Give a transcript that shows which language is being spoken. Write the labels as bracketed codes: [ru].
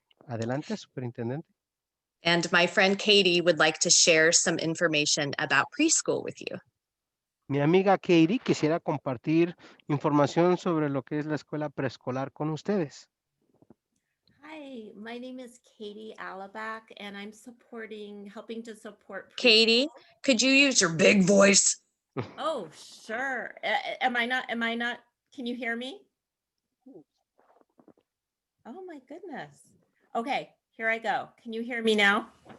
[es] Adelante, superintendente. [en] And my friend Katie would like to share some information about preschool with you. [es] Mi amiga Katie quisiera compartir información sobre lo que es la escuela preescolar con ustedes. [en] Hi, my name is Katie Alabac, and I'm helping to support. Katie, could you use your big voice? Oh, sure. Am I not, can you hear me? Oh my goodness. Okay, here I go. Can you hear me now?